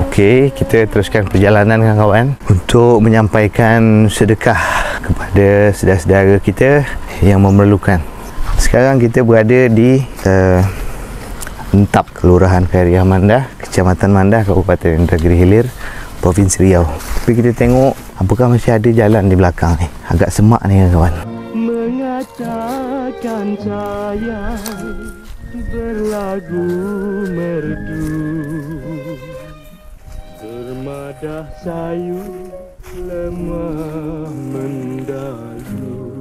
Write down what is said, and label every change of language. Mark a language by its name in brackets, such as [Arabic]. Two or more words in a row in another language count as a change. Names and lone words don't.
[Malay] Okey, kita teruskan perjalanan kawan-kawan untuk menyampaikan sedekah kepada saudara-saudara kita yang memerlukan. Sekarang kita berada di Entap, Kelurahan Khairia Mandah, Kecamatan Mandah, Kabupaten Negeri Hilir, Provinsi Riau. Tapi kita tengok apakah masih ada jalan di belakang ni. Agak semak ni kawan. Mengatakan sayang berlagu merdu, bermadah sayu lemah mendayu.